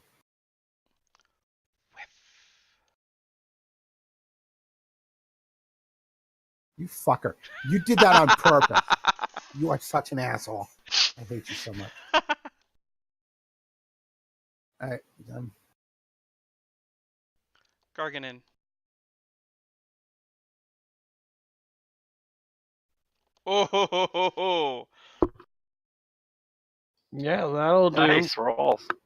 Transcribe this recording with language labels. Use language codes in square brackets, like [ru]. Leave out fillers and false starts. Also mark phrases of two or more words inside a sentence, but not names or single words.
[en] Whiff. You fucker! You did that on purpose. You are such an asshole. I hate you so much. All right, done. Garganon. Oh ho ho ho ho! Yeah, that'll do. Nice rolls.